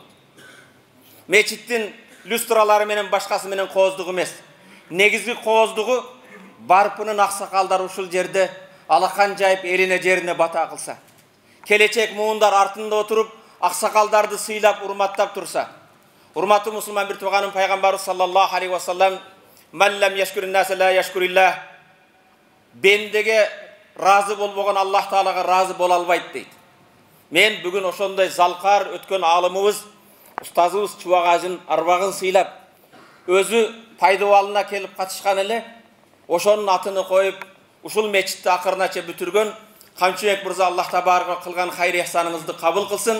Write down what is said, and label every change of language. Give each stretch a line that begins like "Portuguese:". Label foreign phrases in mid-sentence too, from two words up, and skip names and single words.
Kyrgyz: Мечиттин люстралары менен башкасы менен кооздугу эмес. Негизги кооздугу Барпынын аксакалдары ушул жерде алакан жайып элине жерине бата кылса, келечек муундар артында отуруп аксакалдарды сыйлап урматтап турса, урматтуу мусулман бир тууганым пайгамбарыбыз
Arabic: صلى الله عليه وسلم من لم يشكر الناس لا يشكر الله,
Kyrgyz: бендеге разы болбогон Аллах Таалага разы боло албайт дейт. Мен бүгүн ошондой залкар өткөн алымыбыз устазыбыз чубак ажын арбагын сыйлап, өзү пайдабалына келип катышкан эле, ошонун атыны коюп, ушул мечитти акырынача бүтүргөн Камчыбек мырза
Arabic: الله تبارك
Kyrgyz: кылган хайыр ихсаныңызды кабыл кылсын.